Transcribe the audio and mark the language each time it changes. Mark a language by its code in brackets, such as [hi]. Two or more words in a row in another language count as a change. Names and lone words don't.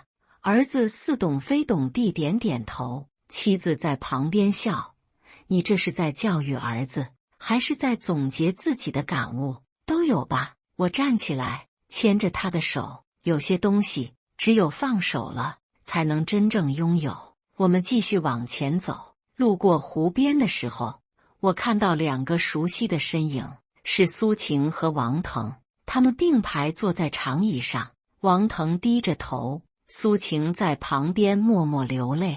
[zh] 兒子似懂非懂地點點頭，妻子在旁邊笑。你這是在教育兒子，還是在總結自己的感悟？都有吧。我站起來，牽着他的手。有些東西，只有放手了，才能真正擁有。我們繼續往前走。路過湖邊的時候，我看到2個熟悉的身影，是蘇晴和王騰。他們並排坐在長椅上，王騰低着頭，蘇晴在旁邊默默流淚。